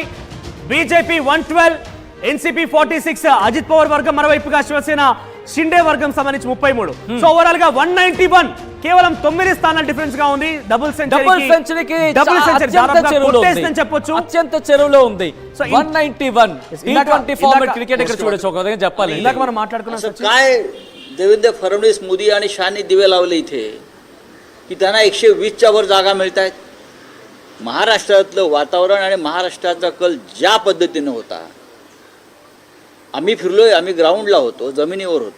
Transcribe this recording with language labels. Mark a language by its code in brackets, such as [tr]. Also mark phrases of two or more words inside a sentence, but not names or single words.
[te] బీజేపీ 112, ఎన్సీపీ 46, అజిత్ పవార్ వర్గం మరోవైపుగా శివసేన షిండే వర్గం సంబంధించి 33. సో ఓవరాల్ గా 191, కేవలం 9 స్థానాల డిఫరెన్స్ గా ఉంది. [en] double century [te] చెప్పొచ్చు, అత్యంత చెరువులో ఉంది. 191 [en] format cricket [te] ఇక్కడ చూడొచ్చు. ఒక విధంగా చెప్పాలి, ఇందాక మనం మాట్లాడుకున్నాం. [mr] काय देवेंद्र फडणवीस, मोदी आणि शहानी दिवे लावले इथे की त्यांना 120च्या वर जागा मिळत आहेत. महाराष्ट्रातलं वातावरण आणि महाराष्ट्राचा कल ज्या पद्धतीनं होता, आम्ही फिरलोय, आम्ही ग्राउंडला होतो, जमिनीवर होतो.